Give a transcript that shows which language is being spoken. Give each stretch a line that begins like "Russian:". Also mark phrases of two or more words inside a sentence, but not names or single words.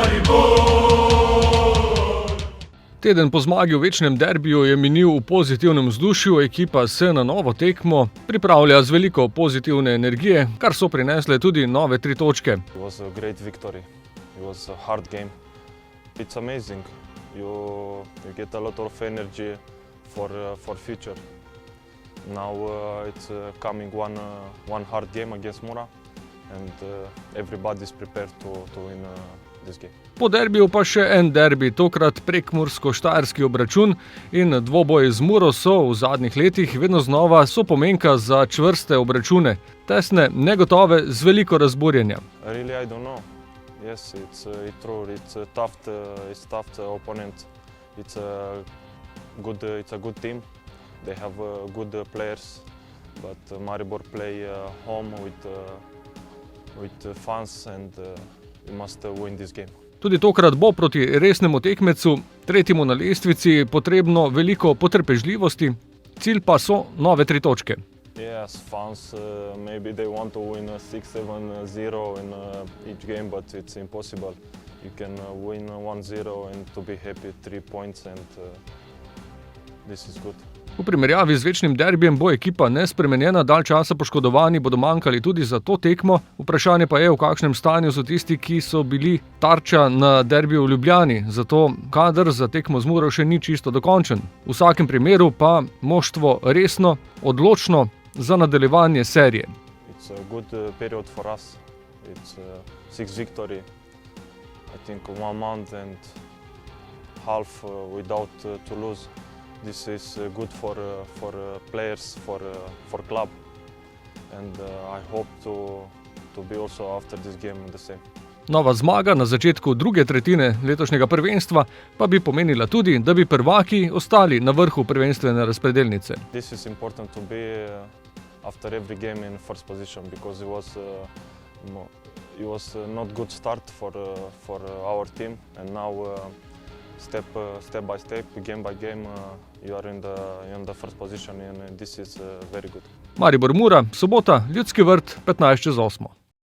Slovenian: Teden po zmagi v večnem derbiju je minil v pozitivnem vzdušju, ekipa se na novo tekmo pripravlja z veliko pozitivne energije, kar so prinesle tudi nove 3 točke.
English: It was a great victory. It was a hard game. It's amazing. You get a lot of energy for future. Now it's coming one hard game against Mura, and everybody is prepared to win this game.
Slovenian: Po derbiju pa še en derbi, tokrat prekmursko-štajerski obračun in dvoboj z Muro so v zadnjih letih vedno znova sopomenka za čvrste obračune, tesne, negotove, z veliko razburjenja.
English: Really, I don't know. Yes, it's true. It's a tough opponent. It's a good team. They have good players, but Maribor play home with fans, and we must win this game.
Slovenian: Tudi tokrat bo proti resnemu tekmecu, tretjemu na lestvici, potrebno veliko potrpežljivosti, cilj pa so nove 3 točke.
English: Yes, fans maybe they want to win 6-7-0 in each game, but it's impossible. You can win 1-0 and to be happy 3 points, and this is good.
Slovenian: V primerjavi z večnim derbijem bo ekipa nespremenjena, dalj časa poškodovani bodo manjkali tudi za to tekmo. Vprašanje pa je, v kakšnem stanju so tisti, ki so bili tarča na derbiju v Ljubljani, zato kader za tekmo z Muro še ni čisto dokončen. V vsakem primeru pa moštvo resno, odločno za nadaljevanje serije.
English: It's a good period for us. It's 6 victory. I think 1 month and half without to lose. This is good for players, for club, and I hope to be also after this game the same.
Slovenian: Nova zmaga na začetku druge tretjine letošnjega prvenstva pa bi pomenila tudi, da bi prvaki ostali na vrhu prvenstvene razpredelnice.
English: This is important to be after every game in first position, because it was not good start for our team, and now step by step, game by game, you are in the first position, and this is very good.
Slovenian: Maribor Mura, sobota, Ljudski vrt, 15:08.